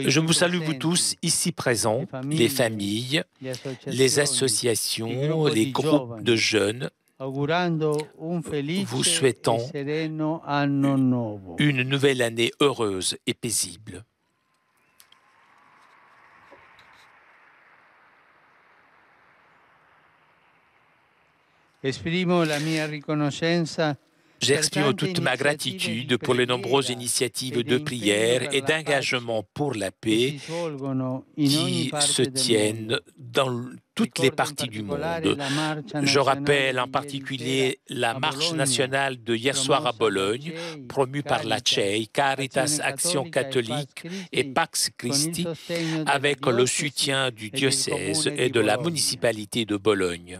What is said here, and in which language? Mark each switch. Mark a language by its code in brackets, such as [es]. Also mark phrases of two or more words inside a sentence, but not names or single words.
[fr] Je qui vous salue, vous [it] presenti, [fr] tous, ici présents, les familles, les associations, les groupes de jeunes, [it] augurando un [fr] vous [it] felice e [fr] souhaitant [it] sereno anno nuovo. [fr] une nouvelle année heureuse et paisible. [it] Esprimo la mia riconoscenza [fr] J'exprime toute ma gratitude pour les nombreuses initiatives de prière et d'engagement pour la paix qui se tiennent dans toutes les parties du monde. Je rappelle en particulier la marche nationale de hier soir à Bologne, promue par la CEI, Caritas Action catholique et Pax Christi, avec le soutien du diocèse et de la municipalité de Bologne.